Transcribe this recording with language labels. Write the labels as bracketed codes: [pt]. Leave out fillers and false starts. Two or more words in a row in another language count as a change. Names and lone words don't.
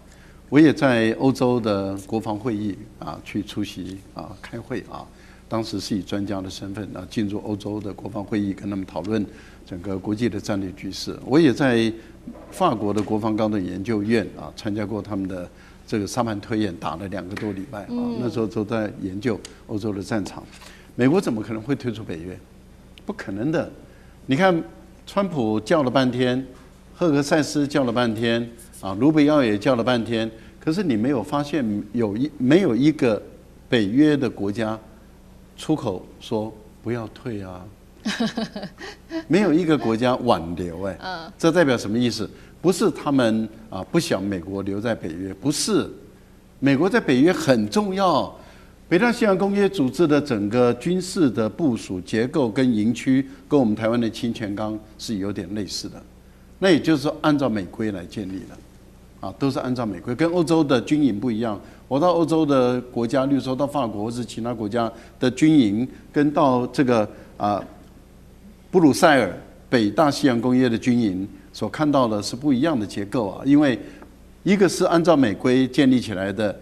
[zh] 我也在歐洲的國防會議啊去出席啊開會啊， 當時是以專家的身份啊進入歐洲的國防會議，跟他們討論整個國際的戰略局勢。我也在法國的國防高等研究院啊參加過他們的這個沙盤推演，打了2個多禮拜啊，那時候都在研究歐洲的戰場。美國怎麼可能會退出北約？不可能的。你看，川普叫了半天，赫格塞斯叫了半天，啊，盧比奧也叫了半天，可是你沒有發現沒有一個北約的國家出口說不要退啊，沒有一個國家挽留這代表什麼意思？不是他們啊不想美國留在北約，不是，美國在北約很重要。北大西洋公約組織的整個軍事的部署結構跟營區，跟我們台灣的清泉崗是有點類似的。那也就是說，按照美規來建立的，啊，都是按照美規，跟歐洲的軍營不一樣。我到歐洲的國家，例如說到法國或是其他國家的軍營，跟到這個布魯塞爾北大西洋公約的軍營所看到的是不一樣的結構啊，因為一個是按照美規建立起來的。